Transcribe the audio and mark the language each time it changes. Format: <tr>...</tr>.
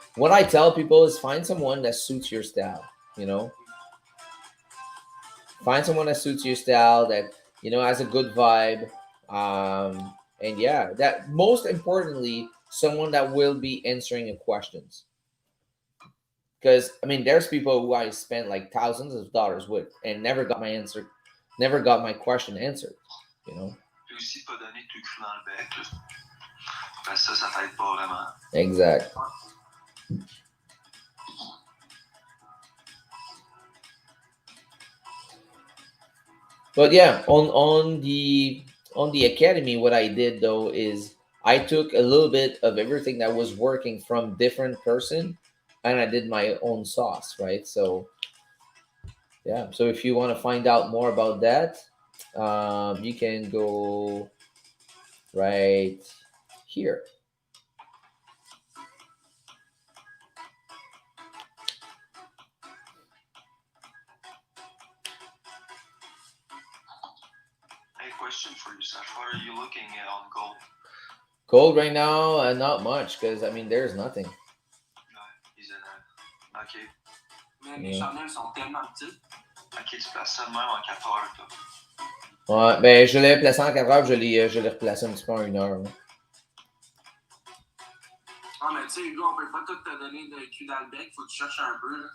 <en>What I tell people is find someone that suits your style, Find someone that suits your style, that has a good vibe, and yeah, that most importantly, someone that will be answering your questions. Because I mean, there's people who I spent like thousands of dollars with and never got my question answered.</en> <fr>Puis aussi pas donner tout cru dans le bec. Parce que ça t'aide pas vraiment. Exact.</fr> <en>But yeah, on the academy, what I did though is I took a little bit of everything that was working from different person, and I did my own sauce, right? So yeah. So if you want to find out more about that, you can go right here. Question for you, Sash. What are you looking at on gold? Gold right now, not much, because I mean, there's nothing. Ok.</en> <fr>Mais mes chandelles sont tellement petites. Ok, tu places ça de même en 4 heures, toi. Ouais, ben je l'ai placé en 4 heures, je l'ai replacé un petit peu en 1 heure. Là. Ah, mais tu sais, Hugo, on peut pas tout te donner de cul dans le bec, faut que tu cherches un peu. Là.</fr>